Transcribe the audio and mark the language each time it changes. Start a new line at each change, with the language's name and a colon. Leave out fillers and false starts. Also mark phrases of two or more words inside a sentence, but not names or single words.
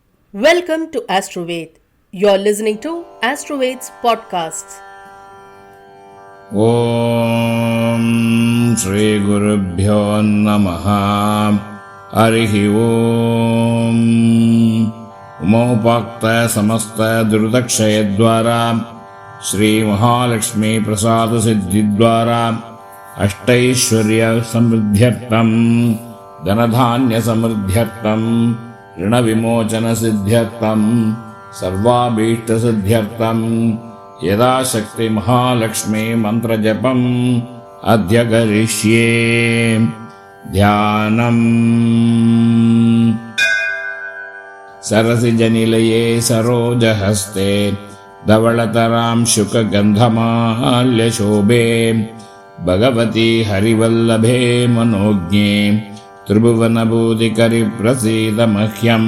English: Welcome to Astroved. You're listening to Astroved's podcasts.
Sanskrit: ఓం శ్రీ గురుభ్యో నమః. హరిః ఓం. ఉమోపాక్త సమస్త దుర్దక్షయద్వారా శ్రీ మహాలక్ష్మీ ప్రసాద సిద్ధిద్వారా అష్టైశ్వర్య సమృద్ధ్యర్థం ధనధాన్య సమృద్ధ్యర్థం ऋण विमोचन सिद्ध्यर्थं सर्वाभीष्ट सिद्ध्यर्थं यदाशक्ति महालक्ष्मी मंत्र जपम् अद्य करिष्ये. ध्यानम्. सरसिजनिलये सरोजहस्ते धवळतरां शुकगन्धमाल्यशोभे भगवती हरिवल्लभे मनोज्ञे त्रिभुवनभूतिकरि प्रसीद मह्यम्.